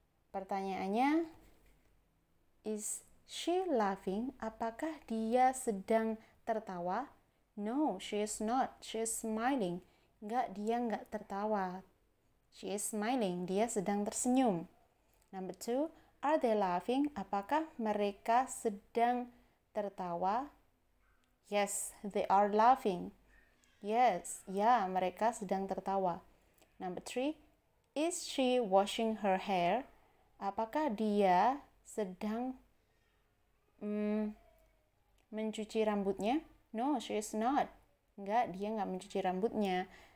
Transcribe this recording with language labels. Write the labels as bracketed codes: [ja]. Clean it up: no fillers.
[id] Pertanyaannya, [en] is she laughing? [id] Apakah dia sedang tertawa? [en] No, she is not. She is smiling. [id] Enggak, dia enggak tertawa. [en] She is smiling. [id] Dia sedang tersenyum. [en] Number 2, are they laughing? [id] Apakah mereka sedang tertawa? [en] Yes, they are laughing. Yes, [id] ya, mereka sedang tertawa. [en] Number 3, is she washing her hair? [id] Apakah dia sedang mencuci rambutnya? [en] No, she is not. [id] Enggak, dia enggak mencuci rambutnya.